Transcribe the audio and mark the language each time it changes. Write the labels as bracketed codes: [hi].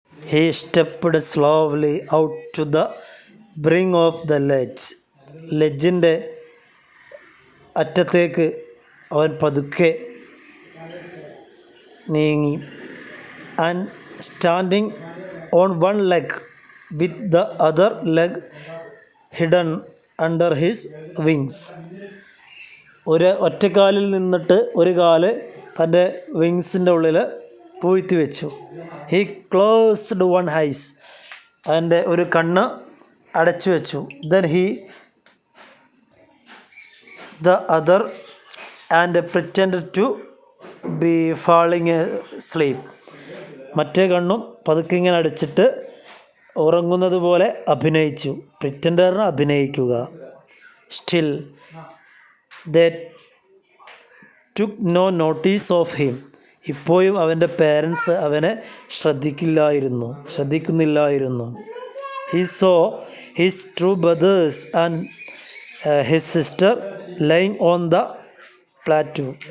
[en] He stepped slowly out to the brink of the ledge. [ml] ലെഡ്ജിൻ്റെ അറ്റത്തേക്ക് അവൻ പതുക്കെ നീങ്ങി. [en] And standing on one leg with the other leg hidden under his wings. [ml] ഒറ്റക്കാലിൽ നിന്നിട്ട് ഒരു കാല് തൻ്റെ വിങ്സിൻ്റെ ഉള്ളിൽ പൂഴ്ത്തി വെച്ചു. [en] He closed one eyes. [ml] അവൻ്റെ ഒരു കണ്ണ് അടച്ചു വെച്ചു. [en] Then he the other and pretended to be falling asleep. [ml] മറ്റേ കണ്ണും പതുക്കെ ഇങ്ങനെ അടച്ചിട്ട് ഉറങ്ങുന്നത് പോലെ അഭിനയിച്ചു. പ്രിറ്റൻഡറിന് അഭിനയിക്കുക. [en] Still they took no notice of him. [ml] ഇപ്പോഴും അവൻ്റെ പേരൻസ് അവനെ ശ്രദ്ധിക്കുന്നില്ലായിരുന്നു. [en] He saw his true brothers and his sister lying on the plateau.